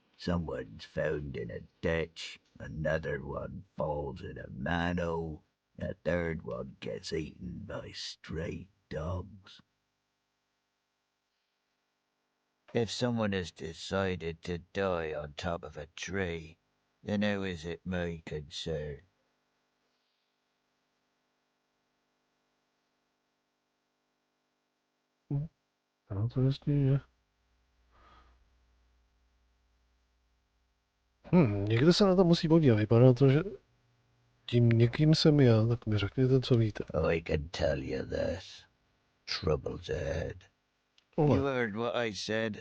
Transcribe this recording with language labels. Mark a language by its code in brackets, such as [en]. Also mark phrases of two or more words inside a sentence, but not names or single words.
[en] Someone's found in a ditch, another one falls in a manhole, a third one gets eaten by stray dogs. If someone has decided to die on top of a tree, then how is it my concern? [cs] Ano, to jasně je. Někde se na to musí podívat. Vypadá to, že tím někým jsem já, tak mi řekněte, co víte. [en] I can tell you this. Trouble's ahead. Ole. You heard what I said.